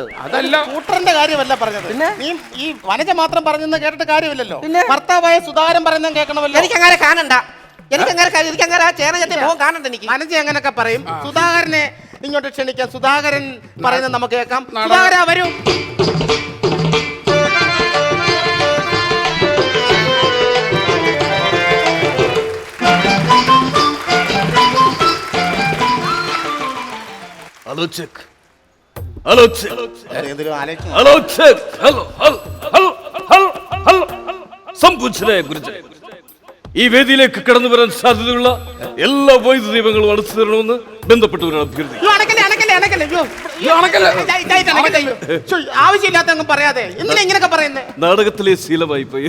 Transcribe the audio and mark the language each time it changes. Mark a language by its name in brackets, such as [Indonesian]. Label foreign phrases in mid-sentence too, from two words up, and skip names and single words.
[Malayalam] അതല്ല, സ്കൂട്ടറിന്റെ കാര്യമല്ല പറഞ്ഞത്. നീ ഈ വനജ മാത്രം പറഞ്ഞെന്ന് കേട്ടിട്ട് കാര്യമില്ലല്ലോ. ഭർത്താവായ സുധാകരൻ പറയുന്നത് കേൾക്കണമല്ലോ. എനിക്കങ്ങനെ കാണണ്ട. എനിക്കങ്ങനെ കാണണ്ട. എനിക്ക് വനജ അങ്ങനൊക്കെ പറയും. സുധാകരനെ ഇങ്ങോട്ട് ക്ഷണിക്കാം. സുധാകരൻ പറയുന്നത് നമുക്ക് കേൾക്കാം. സുധാകര വരൂ. [English] Hello, check. Hello, check. Hello, check. Hello. [Malayalam] സംപൂച്ചനെ കുറിച്ച് ഈ വേദിയിലേക്ക് കടന്നു വരാൻ സാധ്യതയുള്ള എല്ലാ വൈദ്യുത ദീപങ്ങളും അടച്ചു തരണമെന്ന് ബന്ധപ്പെട്ടവരാണ് അഭ്യർത്ഥിക്കുന്നത്. ആവശ്യമില്ലാത്ത പറയാതെ എന്തിനാ ഇങ്ങനെയൊക്കെ പറയുന്നത്? നാടകത്തിലെ ശീലമായി പോയി.